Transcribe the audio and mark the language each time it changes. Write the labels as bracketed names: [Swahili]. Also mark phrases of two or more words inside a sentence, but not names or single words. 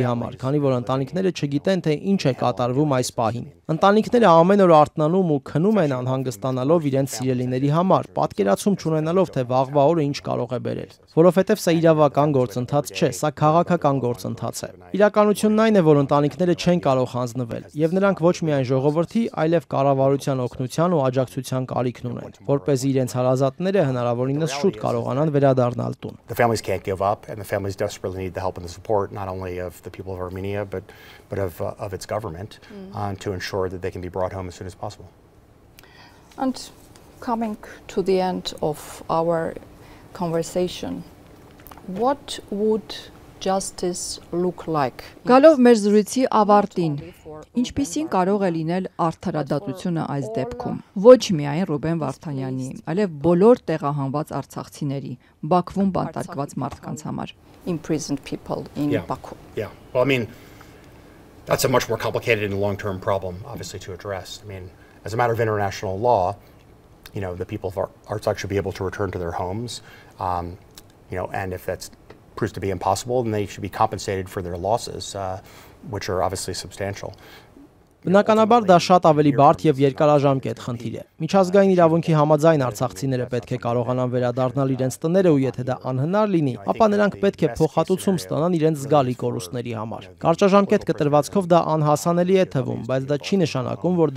[Armenian] համար, քանի որ ընտանիքները չգիտեն, թե ինչ է կատարվում այս պահին։ Ընտանիքները ամեն օր արթնանում ու քնում են անհանգստանալով իրենց սիրելիների համար, պատկերացում չունենալով, թե վաղվա օրը ինչ կարող է բերել, որովհետև սա իրավական գործընթաց չէ, սա քաղաքական գործընթաց է։ Իրականությունն այն է, որ ընտանիքները չեն կարող հանձնվել, եւ նրանք ոչ միայն ժողովրդի, այլև կառավարության օգնության ու աջակցության կարիքն ունեն, որպեսզի իրենց հարազատները հնարավորինս շուտ կարողանան վերադառնալ տուն։ [English] The families can't give up, and the families desperately need the help and the support, not only of the people of Armenia, but of its government, to ensure that they can be brought home as soon as possible. And coming to the end of our conversation, what would justice look like? [Armenian] Գալով մեր զրույցի ավարտին, ինչպիսին կարող է լինել արդարադատությունը այս դեպքում։ Ոչ միայն Ռուբեն Վարդանյանի, այլև բոլոր տեղահանված արցախցիների, Բաքվում բանտարկված մարդկանց համար։ [English] Imprisoned people in Baku. Yeah. Well, I mean, that's a much more complicated and long-term problem, obviously, to address. I mean, as a matter of international law, the people of Artsakh should be able to return to their homes, and if that proves to be impossible, then they should be compensated for their losses, which are obviously substantial. [Armenian] Բնականաբար դա շատ ավելի բարդ եւ երկարաժամկետ խնդիր է։ Միջազգային իրավունքի համաձայն արցախցիները պետք է կարողանան վերադառնալ իրենց տները ու եթե դա անհնար լինի, ապա նրանք պետք է փոխհատուցում ստանան իրենց զգալի կորուստների համար։ Կարճաժամկետ կտրվածքով դա անհասանելի է թվում, բայց դա չի նշանակում, որ